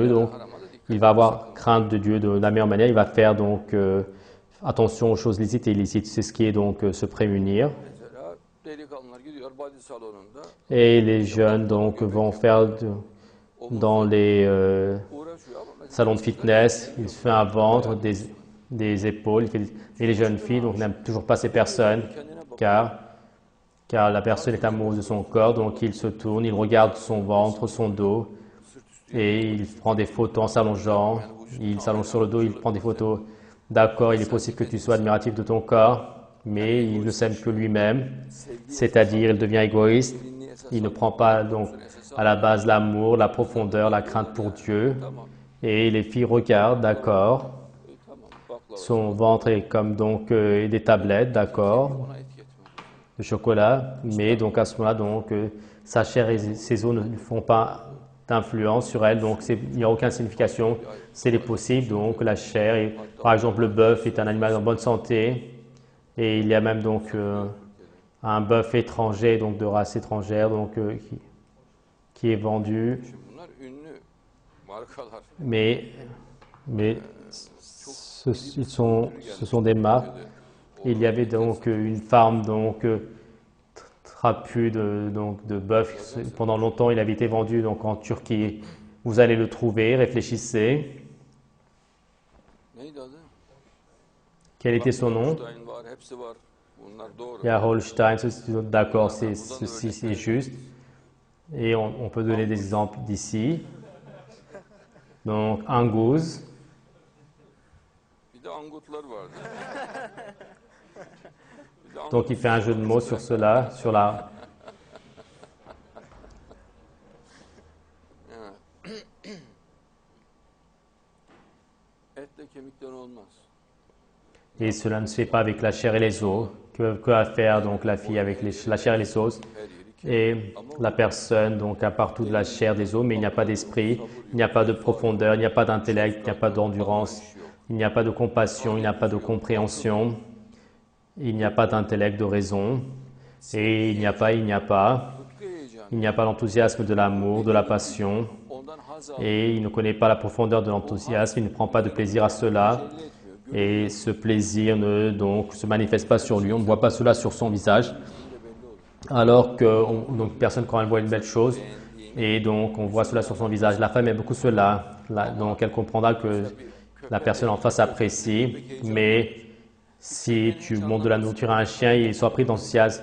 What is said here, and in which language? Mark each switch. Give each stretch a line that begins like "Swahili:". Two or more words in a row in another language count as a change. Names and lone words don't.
French: Donc,
Turkish: Harama da dikkat
French: il va avoir crainte de Dieu de la meilleure manière. Il va faire donc attention aux choses licites et illicites. C'est ce qui est donc se prémunir.
Turkish: Mesela delikanlılar gidiyor body salonunda
French: Et les jeunes donc vont faire dans les
Turkish: uğraşıyor ama mesela
French: salons de fitness, il se fait un ventre, des épaules. Et les jeunes filles donc n'aiment toujours pas ces personnes car la personne est amoureuse de son corps. Donc il se tourne, il regarde son ventre, son dos et il prend des photos en s'allongeant. Il s'allonge sur le dos, il prend des photos. D'accord, il est possible que tu sois admiratif de ton corps, mais il ne s'aime que lui-même. C'est-à-dire, il devient égoïste. Il ne prend pas donc à la base l'amour, la profondeur, la crainte pour Dieu. Et les filles regardent, d'accord.
Turkish: tamam baklava
French: Son ventre est comme donc des tablettes, d'accord,
Turkish: ona etiket mi?
French: de chocolat. Mais donc à ce moment-là, donc sa chair et ses os ne font pas d'influence sur elle, donc il n'y a aucune signification. C'est possible donc la chair. Et, par exemple, le bœuf est un animal en bonne santé. Et il y a même donc un bœuf étranger, donc de race étrangère, donc qui est vendu.
Turkish: Şimdi bunlar ünlü markalar.
French: Mais ce sont des marques. Il y avait donc une farme donc trapue de bœuf. Pendant longtemps, il avait été vendu donc en Turquie. Vous allez le trouver, réfléchissez.
Turkish: Neydi adı?
French: Quel était son nom?
Turkish: Holstein var, hepsi var. Bunlar doğru.
French: Il y a Holstein, d'accord, ceci c'est juste. Et on peut donner des exemples d'ici. Donc Angus,
Turkish: Bir de angutlar vardı. Bir de
French: donc il fait un jeu de mots sur cela, sur la...
Turkish: etle kemikten olmaz.
French: Et cela ne se fait pas avec la chair et les os. Que va faire donc la fille avec la chair et les os?
Turkish: Her yeri kemik.
French: Et la personne donc a partout de la chair, des os, mais il n'y a pas d'esprit, il n'y a pas de profondeur, il n'y a pas d'intellect, il n'y a pas d'endurance, il n'y a pas de compassion, il n'y a pas de compréhension, il n'y a pas d'intellect, de raison, et il n'y a pas
Turkish: Tutku heyecanı.
French: il n'y a pas l'enthousiasme de l'amour, de la passion,
Turkish: Ondan haz
French: et il ne connaît pas la profondeur de l'enthousiasme, il ne prend pas de plaisir à cela,
Turkish: belli etmiyor.
French: et ce plaisir ne donc se manifeste pas sur lui, on ne voit pas cela sur son visage, alors que donc personne quand elle voit une belle chose, et donc on voit cela sur son visage. La femme aime beaucoup cela, donc elle comprendra que la personne en face apprécie, mais si tu montres de la nourriture à un chien, il soit pris d'enthousiasme.